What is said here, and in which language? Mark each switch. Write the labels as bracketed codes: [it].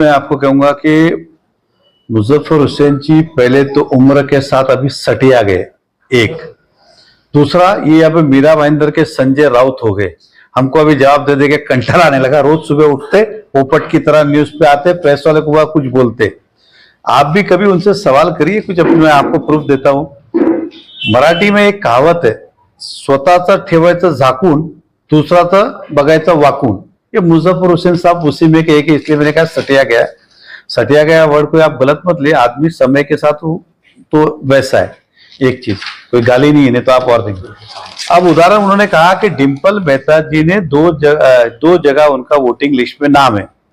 [hi] मैं आपको कहूंगा कि मुजफ्फर हुसैन जी पहले तो उम्र के साथ अभी सटिया गए, एक। दूसरा, ये यहाँ पे मीरा भाईंदर के संजय राउत हो गए। हमको अभी जवाब दे के कंटाला आने लगा। रोज सुबह उठते, पोपट की तरह न्यूज पे आते, प्रेस वाले को कुछ बोलते। आप भी कभी उनसे सवाल करिए कुछ। अपने मैं आपको प्रूफ देता हूं। मराठी में एक कहावत है, [mr] स्वतःचं ठेवायचं झाकून, दुसराचं बघायचं वाकून। [hi] ये मुजफ्फर हुसैन साहब उसी में के एक, इसलिए मैंने कहा सटिया गया। सटिया गया वर्ड को आप गलत मत लिए, आदमी समय के साथ तो वैसा है। एक चीज, कोई गाली नहीं है, नहीं तो आप और देंगे। अब उदाहरण उन्होंने कहा कि डिंपल मेहता जी ने दो जगह उनका वोटिंग लिस्ट में नाम है।